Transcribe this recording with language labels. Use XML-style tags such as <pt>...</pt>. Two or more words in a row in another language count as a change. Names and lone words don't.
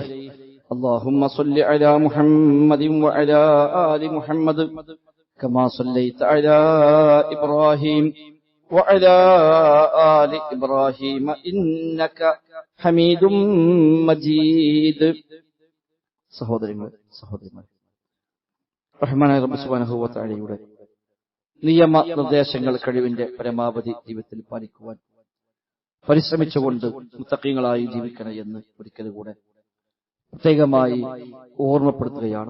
<ar>اللهم صل على محمد وعلى آل محمد كما صليت على إبراهيم وعلى آل إبراهيم إنك حميد مجيد.</ar> <ml>സഹോദരങ്ങൾ റഹ്മാനായ റബ്ബ്</ml> <ar>سبحانه وتعالى</ar> <ml>നിയമ നിർദ്ദേശങ്ങൾ കഴിവിന്റെ പരമാവധി ജീവിതത്തിൽ പാലിക്കുവാൻ പരിശ്രമിച്ചുകൊണ്ട് മുത്തഖീങ്ങളായി ജീവിക്കണം എന്ന് ഒരിക്കൽ കൂടെ പ്രത്യേകമായി ഓർമ്മപ്പെടുത്തുകയാണ്.</ml>